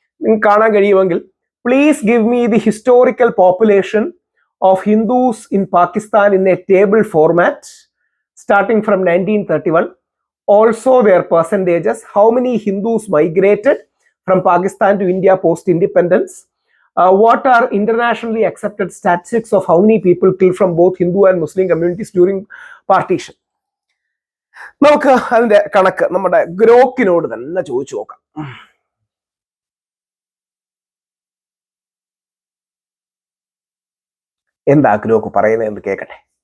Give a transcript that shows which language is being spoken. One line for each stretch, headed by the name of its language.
Malayalam: നിങ്ങൾക്ക് കാണാൻ കഴിയുമെങ്കിൽ,
English: Please give me the historical population of Hindus in Pakistan in a table format starting from 1931. also their percentages, how many Hindus migrated from Pakistan to India post independence, what are internationally accepted statistics of how many people killed from both Hindu and Muslim communities during partition.
Malayalam: നമുക്ക് അതിന്റെ കണക്ക് നമ്മുടെ ഗ്രോക്കിനോട് തന്നെ ചോദിച്ചു നോക്കാം. എന്താ Grok പറയുന്നത് എന്ന് കേൾക്കട്ടെ.